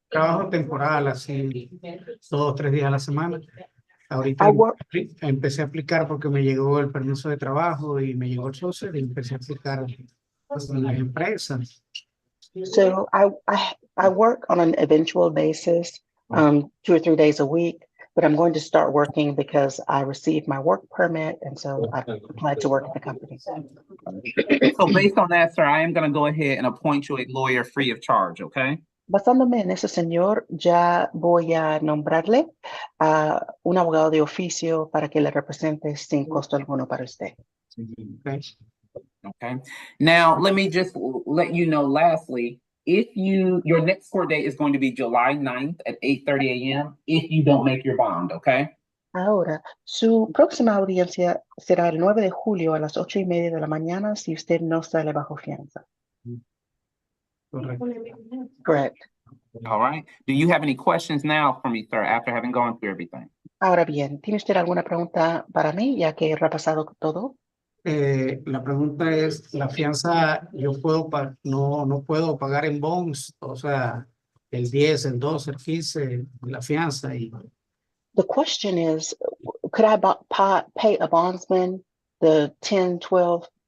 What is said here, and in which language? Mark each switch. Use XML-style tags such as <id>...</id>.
<es>trabajo temporal, así 2 o 3 días a la semana. Ahorita</es> <en>I work,</en> <es>empecé a aplicar porque me llegó el permiso de trabajo y me llegó el social y empecé a aplicar en las empresas.</es> <en>so I work on an eventual basis, 2 or 3 days a week, but I'm going to start working because I received my work permit, and so I applied to work at the company. So based on that, sir, I am going to go ahead and appoint you a lawyer free of charge, okay?</en> <es>Basándome en ese señor, ya voy a nombrarle a un abogado de oficio para que le represente sin costo alguno para usted.</es> <en>Okay. Okay. Now, let me just let you know lastly, your next court date is going to be July 9th at 8:30 a.m. if you don't make your bond, okay?</en> <es>Ahora, su próxima audiencia será el 9 de julio a las 8:30 de la mañana si usted no sale bajo fianza. Correcto.</es> <en>Correct. All right. Do you have any questions now for me, sir, after having gone through everything?</en> <es>Ahora bien, ¿tiene usted alguna pregunta para mí, ya que he repasado todo? La pregunta es, la fianza, yo puedo no puedo pagar en bonds, o sea, el 10, el 12, el 15, la fianza y</es> <en>The question is, could I pay a bondsman the 10, 12%?</en>